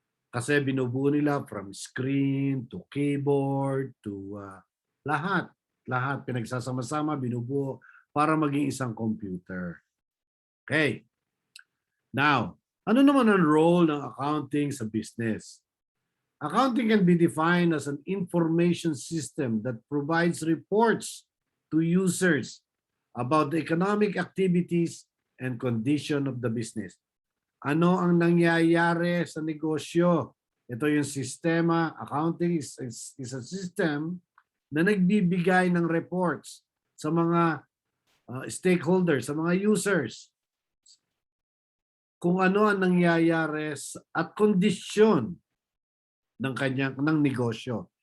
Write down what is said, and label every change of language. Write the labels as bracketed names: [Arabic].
[Filipino] Kasi binubuo nila from screen to keyboard to lahat pinagsasama-sama, binubuo para maging isang computer. Okay. Now, ano naman ang role ng accounting sa business? [English] Accounting can be defined as an information system that provides reports to users about the economic activities and condition of the business. [Filipino] Ano ang nangyayari sa negosyo? Ito yung sistema. [English] Accounting is a system [Filipino] na nagbibigay ng reports sa mga stakeholders, sa mga users, kung ano ang nangyayari at kondisyon ng negosyo.